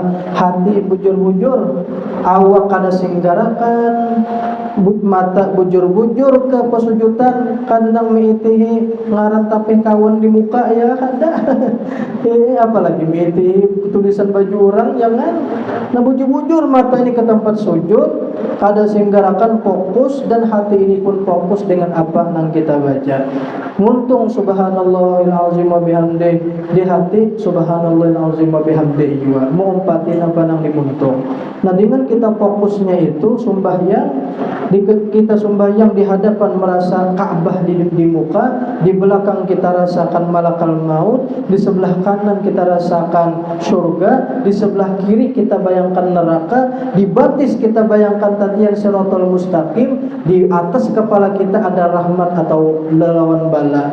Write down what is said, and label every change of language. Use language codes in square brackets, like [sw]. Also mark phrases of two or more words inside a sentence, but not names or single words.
[bjn] Hati bujur-bujur, awak kada singgarakan, mata bujur-bujur ke pesujudan, kadang miitihi ngaran tapi kawan di muka ya kada. Apalagi miitihi tulisan baju orang, jangan. Nah, bujur-bujur mata ini ke tempat sujud, kada singgarakan fokus, dan hati ini pun fokus dengan apa yang kita baca. [ar] Muntung سبحان الله العظيم وبحمده, [bjn] di hati [ar] سبحان الله العظيم وبحمده [bjn] juga mengumpatin apa nang dimuntung. Nah, dengan kita fokusnya itu sembahyang, kita sembahyang di hadapan merasa Ka'bah di muka, di belakang kita rasakan [ar] ملك الموت, [bjn] di sebelah kanan kita rasakan surga, di sebelah kiri kita bayangkan neraka, di batis kita bayangkan tatian [ar] الصراط المستقيم, [bjn] di atas kepala kita ada rahmat atau lawan bala.